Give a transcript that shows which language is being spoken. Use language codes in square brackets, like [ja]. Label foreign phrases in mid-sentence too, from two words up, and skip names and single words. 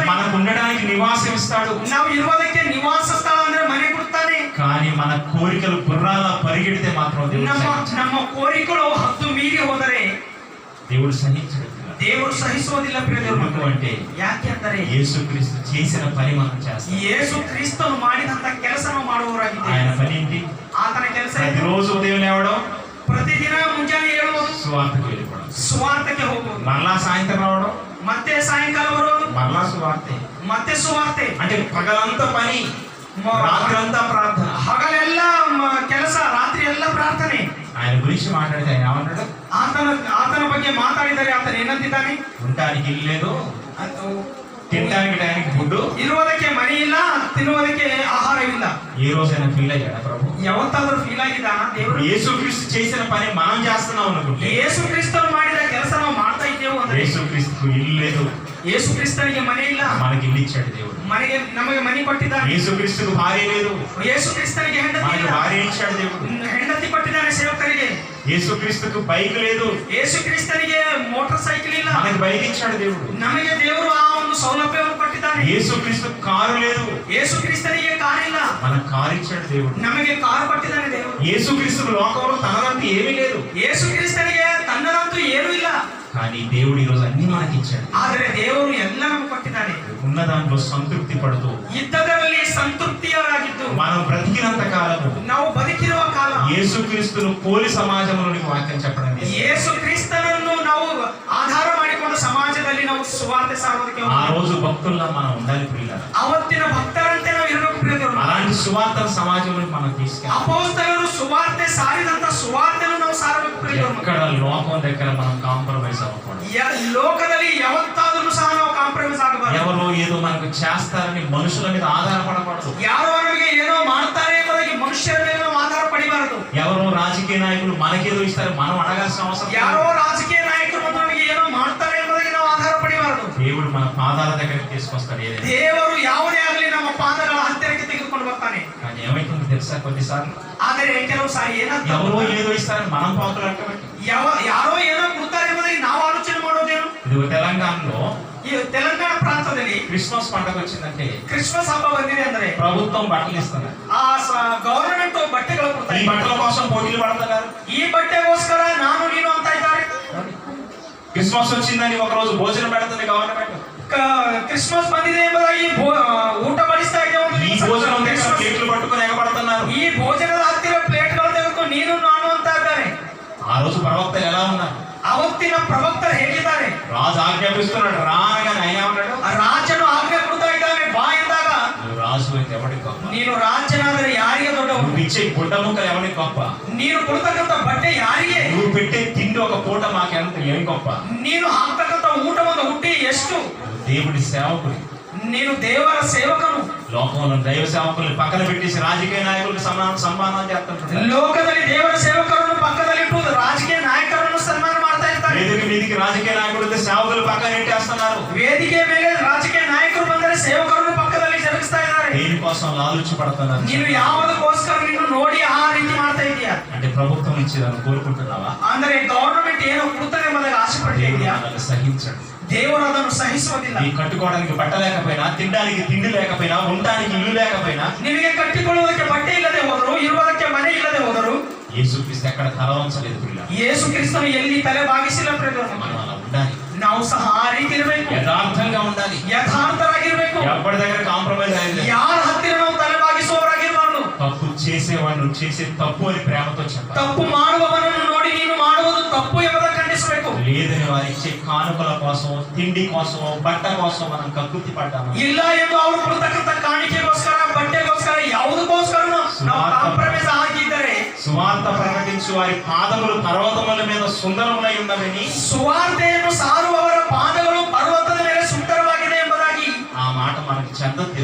[te] మనకు ఉండడానికి నివాసం ఇస్తాడు. [kn] ನಾವು ಇರುವುದಕ್ಕೆ ನಿವಾಸ ಸ್ಥಳ ಅಂದ್ರೆ ಮನೆ ಕೊಡ್ತಾನೆ. [te] కానీ మన కోరికలు గుర్రాలా పరిగెడితే మాత్రం [kn] ನಮ್ಮ ಕೋರಿಕೆಗಳು ಹದ್ದು ಮೀರಿ ಹೋದರೆ [te] దేవుడు సహించడు. [kn] ದೇವರು ಸಹಿಸುವುದಿಲ್ಲ. [te] ఎందుకు అంటే, [kn] ಯಾಕೆ ಅಂದರೆ [te] యేసుక్రీస్తు చేసిన పని మనం చేస్తాం. [kn] ಯೇಸು ಕ್ರಿಸ್ತನು ಮಾಡಿದಂತ ಕೆಲಸ ನಾವು ಮಾಡುವವರಾಗಿದ್ದೇವೆ. [te] ఆయన పని ఏంటి? [kn] ಆತನ ಕೆಲಸ [te] ప్రతిరోజు ఉదయం లేవడం, [kn] ಪ್ರತಿದಿನ ಮುಂಜಾನೆ ಹೇಳುವುದು, [te] సువార్తకు వెళ్ళిపోవడం, [kn] ಸುವಾರ್ತೆಗೆ ಹೋಗುವುದು, [te] మరలా సాయంత్రం రావడం, [kn] ಮತ್ತೆ ಸಾಯಂಕಾಲ ಬರುವುದು, [te] మరలా సువార్తే. [kn] ಮತ್ತೆ ಸುವಾರ್ತೆ. [te] అంటే పగలంతా పని, రాత్రంతా ప్రార్థన. [kn] ಹಗಲೆಲ್ಲ ಕೆಲಸ, ರಾತ್ರಿ ಎಲ್ಲ ಪ್ರಾರ್ಥನೆ. [te] ఆయన గురించి మాట్లాడితే ఆయన ఏమన్నాడు? [kn] ಆತನ ಬಗ್ಗೆ ಮಾತಾಡಿದರೆ ಆತನ ಏನಂತಿದ್ದಾನೆ? [te] ఉండడానికి ఇల్లు లేదు, తినడానికి టైంకి ఫుడ్, [kn] ಇರುವುದಕ್ಕೆ ಮನೆ ಇಲ್ಲ, ತಿನ್ನುವುದಕ್ಕೆ ಆಹಾರವಿಲ್ಲ. [te] ఏ రోజైనా ఫీల్ అయ్యాడా ప్రభు? [kn] ಯಾವತ್ತಾದ್ರೂ ಫೀಲ್ ಆಗಿದ್ದಾನ ದೇವರು? [te] యేసుక్రీస్తు చేసిన పని మనం చేస్తున్నాం అనుకుంటే, [kn] ಯೇಸು ಕ್ರಿಸ್ತನು ಮಾಡಿದ ಕೆಲಸ ನಾವು ಮಾಡ್ತಾ ಇದ್ದೇವೆ ಅಂದ್ರೆ, [te] యేసుక్రీస్తుకు ఇల్లు లేదు, [kn] ಯೇಸು ಕ್ರಿಸ್ತನಿಗೆ ಮನೆ ಇಲ್ಲ, [te] మనకి ఇల్లు ఇచ్చాడు దేవుడు. [kn] ನಮಗೆ ಮನೆ ಕೊಟ್ಟಿದ್ದಾನೆ. [te] యేసుక్రీస్తుకు భార్య లేదు, [kn] ಯೇಸು ಕ್ರಿಸ್ತನಿಗೆ ಹೆಂಡತಿ [te] మనకి [kn] ಇಲ್ಲ, [te] భార్య ఇచ్చాడు దేవుడు. [kn] ಹೆಂಡತಿ ಕೊಟ್ಟಿದ್ದಾನೆ ಸೇವಕರಿಗೆ. [te] యేసుక్రీస్తుకు బైక్ లేదు, [kn] ಯೇಸುಕ್ರಿಸ್ತನಿಗೆ ಮೋಟಾರ್ ಸೈಕಲ್ ಇಲ್ಲ, [te] మనకి బైక్ ఇచ్చాడు దేవుడు. [kn] ನಮಗೆ ದೇವರು ಆ ಒಂದು ಸೌಲಭ್ಯವನ್ನು ಕೊಟ್ಟಿದ್ದಾನೆ. [te] యేసుక్రీస్తుకు కారు లేదు, [kn] ಯೇಸುಕ್ರಿಸ್ತನಿಗೆ ಕಾರ್ ಇಲ್ಲ, [te] మనకు కారు ఇచ్చాడు దేవుడు. [kn] ನಮಗೆ ಕಾರ್ ಕೊಟ್ಟಿದ್ದಾನೆ ದೇವರು. [te] యేసుక్రీస్తు లోకంలో తనదంటూ ఏమీ లేదు, [kn] ಯೇಸುಕ್ರಿಸ್ತನಿಗೆ ತನ್ನದಂತೂ ಏನೂ ಇಲ್ಲ, [te] కానీ దేవుడు ఈరోజు అన్ని మనకి ఇచ్చాడు. [kn] ಆದರೆ ದೇವರು ಎಲ್ಲ ನಮಗೆ ಕೊಟ್ಟಿದ್ದಾನೆ. [te] ఉన్న దాంట్లో సంతృప్తి పడుతూ [kn] ಇದ್ದದರಲ್ಲಿ ಸಂತೃಪ್ತಿಯವರಾಗಿದ್ದು [te] మనం బ్రతికినంత కాలము [kn] ನಾವು ಬದುಕಿರುವ ಕಾಲ [te] యేసుక్రీస్తును పోలి సమాజంలోనికి వాక్యం చెప్పడం లేదు. [kn] ಯೇಸು ಕ್ರಿಸ್ತನನ್ನು ನಾವು ಆಧಾರ ಮಾಡಿಕೊಂಡು ಸಮಾಜದಲ್ಲಿ ನಾವು ಸುವಾರ್ತೆ ಸಾರೋದಕ್ಕೆ [te] ఆ రోజు భక్తుల్లా మనం ఉండాలి ప్రియులారా. [kn] ಅವತ್ತಿನ ಭಕ್ತರಂತೆ ನಾವು ಇರಬೇಕು ಪ್ರಿಯರು. [te] అలాంటి సువార్తను సమాజంలోకి మనం తీసుకెళ్ళాలి. [kn] ಅಪೊಸ್ತಲರು ಸುವಾರ್ತೆ ಸಾರಿದಂತ ಸುವಾರ್ತೆಯನ್ನು ನಾವು ಸಾರಬೇಕು ಪ್ರಿಯರು. [te] ఎక్కడ లోకం దగ్గర మనం కాంప్రమైజ్ అవ్వకూడదు. [kn] ಲೋಕದಲ್ಲಿ ಯಾವತ್ತಾದರೂ ಸಹ ನಾವು ಕಾಂಪ್ರಮೈಸ್ ಆಗಬಾರದು. [te] ఎవరో ఏదో మనకు చేస్తారని మనుషుల మీద ఆధారపడకూడదు. [kn] ಯಾರೋ ನಮಗೆ ಏನೋ ಮಾಡ್ತಾರೆ ಎಂಬುದಾಗಿ ಮನುಷ್ಯರ ಮೇಲೆ ನಾವು ಆಧಾರ ಪಡಿಬಾರದು. [te] ఎవరో రాజకీయ నాయకులు మనకేదో ఇస్తారు, మనం అడగాల్సిన అవసరం లేదు. [kn] ಯಾರೋ ರಾಜಕೀಯ ನಾಯಕರು ಬಂದು ನಮಗೆ ಏನೋ ಮಾಡ್ತಾರೆ ಎಂಬುದಾಗಿ ನಾವು ಆಧಾರ ಪಡಿಬಾರದು. [te] దేవుడు మన పాదాల దగ్గరికి తీసుకొస్తాడు ఏదైనా. [kn] ದೇವರು ಯಾವುದೇ ಆಗಲಿ ನಮ್ಮ ಪಾದಗಳ ಹತ್ತಿರಕ್ಕೆ ತೆಗೆದುಕೊಂಡು ಬರ್ತಾನೆ. [te] కానీ ఏమైతుంది తెలుసా, కొన్నిసార్లు [kn] ಆದರೆ ಕೆಲವು ಸಾರಿ ಏನಾಗ್ತದೆ, [te] ఎవరో ఏదో ఇస్తారని మనం పాకులాడటం. [kn] ಯಾರೋ ಏನೋ ಕೊಡ್ತಾರೆ ಎಂಬುದಾಗಿ ನಾವು ಆಲೋಚನೆ ಮಾಡೋದೇನು. [te] ఇది తెలంగాణలో [kn] ಈ ತೆಲಂಗಾಣ ಪ್ರಾಂತದಲ್ಲಿ [te] క్రిస్మస్ పండుగ వచ్చిందంటే [kn] ಕ್ರಿಸ್ಮಸ್ ಹಬ್ಬ ಬಂದಿದೆ ಅಂದ್ರೆ [te] ప్రభుత్వం బట్టలు ఇస్తున్నారు. [kn] ಆ ಗವರ್ನಮೆಂಟ್ ಬಟ್ಟೆಗಳು ಕೊಡ್ತಾರೆ. [te] ఈ బట్టల కోసం పోటీలు పడుతున్నారు. [kn] ಈ ಬಟ್ಟೆಗೋಸ್ಕರ ನಾನು ನೀನು ಅಂತ ಇದ್ದಾರೆ. [te] క్రిస్మస్ వచ్చిందని ఒక రోజు భోజనం పెడుతుంది గవర్నమెంట్. [kn] ಕ್ರಿಸ್ಮಸ್ ಬಂದಿದೆ ಎಂಬುದಾಗಿ ಊಟ ಬಡಿಸ್ತಾ ಇದೆ. [te] ఈ భోజనం దగ్గర ప్లేట్లు పట్టుకుని ఎగబడుతున్నారు. [kn] ಈ ಭೋಜನದ ಹತ್ತಿರ ಪ್ಲೇಟ್ಗಳು ತೆಗೆದುಕೊಂಡು ನೀನು ನಾನು ಅಂತ ಇದ್ದಾರೆ. [te] ఆ రోజు ప్రవక్తలు ఎలా ఉన్నారు? [kn] ಅವತ್ತಿನ ಪ್ರವಕ್ತರು ಹೇಗಿದ್ದಾರೆ? [te] రాజు ఆజ్ఞాపిస్తున్నాడు, రాగానే ఆయన ఉన్నాడు, [kn] ರಾಜನು ಆಜ್ಞೆ ಕೊಡ್ತಾ ಇದ್ದಾನೆ ಬಾ ಎಂದಾಗ, [te] నువ్వు రాజు అయితే ఎవరికి గొప్ప? [kn] ನೀನು ರಾಜನಾದರೆ ಯಾರಿಗೆ ದೊಡ್ಡವನು? [te] నువ్వు ఇచ్చే గుడ్డ ముక్కలు ఎవరికి గొప్ప? [kn] ನೀನು ಕೊಡ್ತಕ್ಕಂಥ ಬಟ್ಟೆ ಯಾರಿಗೆ? [te] నువ్వు పెట్టే తిండి ఒక పూట మాకెంత ఏం గొప్ప? [kn] ನೀನು ಹಾಕ್ತಕ್ಕಂಥ ಊಟ ಒಂದು ಹುಟ್ಟಿ ಎಷ್ಟು? [te] దేవుడి సేవకుడి, [kn] ನೀನು ದೇವರ ಸೇವಕನು. [te] లోకంలో దైవ సేవకుల్ని పక్కన పెట్టేసి రాజకీయ నాయకులకు సన్మానం చేస్తుంటారు. [kn] ಲೋಕದಲ್ಲಿ ದೇವರ ಸೇವಕರನ್ನು ಪಕ್ಕದಲ್ಲಿಟ್ಟು ರಾಜಕೀಯ ನಾಯಕರನ್ನು ಸನ್ಮಾನ ಮಾಡ್ತಾ ಇರ್ತಾರೆ. [te] వేదిక మీదికి రాజకీయ నాయకులు సేవకులు పక్కన నెట్టేస్తున్నారు. [kn] ವೇದಿಕೆ ಮೇಲೆ ರಾಜಕೀಯ ನಾಯಕರು ಬಂದರೆ ಸೇವಕರನ್ನು ಪಕ್ಕದಲ್ಲಿ ಜರುಗಿಸ್ತಾ ಇದ್ದಾರೆ. [te] దేనికోసం లాలూచి పడుతున్నారు? [kn] ನೀನು ಯಾವುದಕ್ಕೋಸ್ಕರ ನೀನು ನೋಡಿ ಆ ರೀತಿ ಮಾಡ್ತಾ ಇದೀಯಾ? [te] అంటే ప్రభుత్వం ఇచ్చేదాన్ని కోరుకుంటున్నావా? [kn] ಅಂದ್ರೆ ಗವರ್ನಮೆಂಟ್ ಏನೋ ಕೊಡುತ್ತದೆ ಎಂಬುದಾಗಿ ಆಸೆ ಪಡ್ತಾ ಇದೆಯಾ? [te] సహించండి. [kn] ದೇವರು ಅದನ್ನು ಸಹಿಸುವುದಿಲ್ಲ. [te] నీ కట్టుకోవడానికి బట్ట లేకపోయినా, తినడానికి తిండి లేకపోయినా, ఉండడానికి ఇల్లు లేకపోయినా, [kn] ನಿನಗೆ ಕಟ್ಟಿಕೊಳ್ಳುವುದಕ್ಕೆ ಬಟ್ಟೆ ಇಲ್ಲದೆ ಹೋದರು, ಇರುವುದಕ್ಕೆ ಮನೆ ಇಲ್ಲದೆ ಹೋದರು, [te] యేసుక్రీస్తు ఎక్కడ తల వంచలేదు ప్రియులారా. [kn] ಯೇಸು ಕ್ರಿಸ್ತನು ಎಲ್ಲಿ ತಲೆ ಬಾಗಿಸಿಲ್ಲ ಪ್ರಿಯರೇ. [te] మనం అలా ఉండాలి. [kn] ನಾವು ಸಹ ಆ ರೀತಿ ಇರಬೇಕು. [te] యథార్థంగా ఉండాలి. [kn] ಯಥಾರ್ಥರಾಗಿರ್ಬೇಕು. [te] ఎప్పటి దగ్గర కాంప్రమైజ్ అయ్యేది. [kn] ಯಾರ ಹತ್ತಿರ ನಾವು ತಲೆ ಬಾಗಿಸುವವರಾಗಿರಬಾರದು. [te] తప్పు చేసేవాడు చేసే తప్పు అని ప్రేమతో చెప్పాలి. [kn] ತಪ್ಪು ಮಾಡುವವನನ್ನು ನೋಡಿ ನೀನು ಮಾಡುವುದು ತಪ್ಪು ಎಂಬುದನ್ನು ಖಂಡಿಸಬೇಕು. [te] లేదని వారు ఇచ్చే కానుకల కోసం, తిండి కోసం, బట్ట కోసం మనం కకృతి పడ్డాము. [kn] ಇಲ್ಲ ಎಂದು ಅವರು ಕೊಡ್ತಕ್ಕಂಥ ಕಾಣಿಕೆಗೋಸ್ಕರ, ಬಟ್ಟೆಗೋಸ್ಕರ, ಯಾವುದಕ್ಕೋಸ್ಕರ ನಾವು ಕಾಂಪ್ರಮೈಸ್ ಆಗಿದ್ದರೆ, [te] సువార్త ప్రకటించు వారి పాదములు పర్వతముల మీద సుందరములై ఉన్నవని, [kn] ಸುವಾರ್ತೆಯನ್ನು ಸಾರುವವರ ಪಾದಗಳು ಪರ್ವತದ ಮೇಲೆ ಸುಂದರವಾಗಿದೆ ಎಂಬುದಾಗಿ [te] ఆ మాట మనకి చెందదు.